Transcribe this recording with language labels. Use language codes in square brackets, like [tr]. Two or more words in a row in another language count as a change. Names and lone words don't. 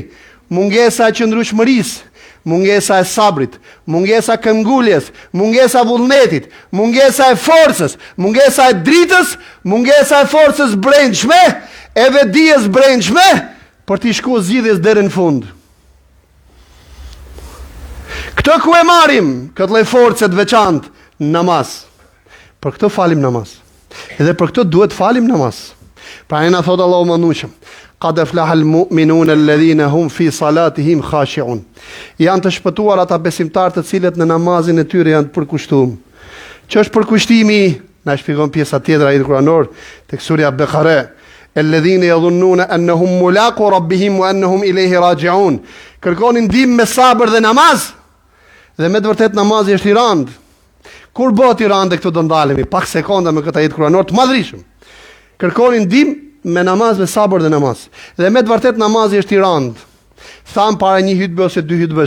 [sq] Mungesa e qëndrueshmërisë, mungesa e sabrit, mungesa e këmbguljes, mungesa e vullnetit, mungesa e forcës, mungesa e dritës, mungesa e forcës brendshme, e vetdijes brendshme për t'i shkuar zgjidhjes deri në fund. Këtë ku e marrim, këtë lloj force të veçantë, namaz. Për këtë falim namaz. Edhe për këtë duhet falim namaz. Pra na thot Allahu mëndueshëm, [ar] قد أفلح المؤمنون الذين هم في صلاتهم خاشعون. [sq] Janë të shpëtuar ata besimtarë të cilët në namazin e tyre janë të përkushtuar. Që është përkushtimi? Na shpjegon pjesa tjetër ai kuranor tek surja Bekare. [ar] الذين يظنون أنهم ملاقو ربهم وأنهم إليه راجعون. [sq] Kërkonin ndihmë me sabër dhe namaz. Dhe me të vërtet namazi është i rand. Kur bëhet i rand këtu do ndalemi pak sekonda me këtë ajet kuranor të madhrishëm. Kërkonin ndihmë me namaz, me sabër dhe namaz. Dhe me të vërtet namazi është i rand. Tham para një hutbe ose dy hutbesh.